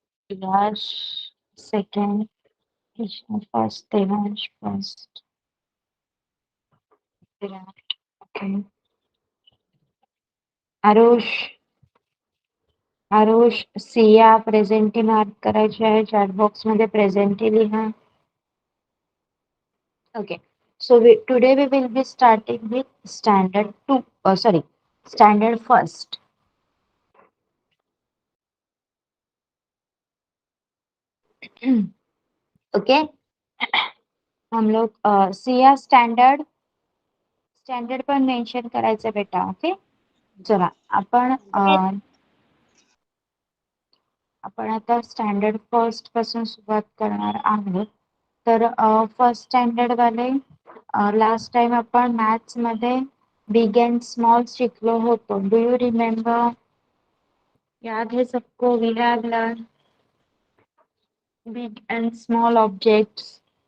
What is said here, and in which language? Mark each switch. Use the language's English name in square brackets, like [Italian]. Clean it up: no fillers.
[Marathi] Vilas second, Krishna first, Devansh first, विराट okay. Aarush Siya presenty mark करायची आहे chat box मध्ये. प्रेझेंटी लिहा. [English] Okay, so today we will be starting with standard 2, standard first. [Marathi] Okay, [Hindi] हम लोग [Marathi] Siya standard पण mention करायचं बेटा. ओके, चला आपण आता स्टँडर्ड फर्स्ट पासून सुरुवात करणार आहोत. तर फर्स्ट स्टँडर्ड वाले लास्ट टाइम आपण मॅथ्स मध्ये बिग अँड स्मॉल शिकलो होतो. [English] Do you remember? [Hindi] याद है सबको? [English] We have learn big and small objects.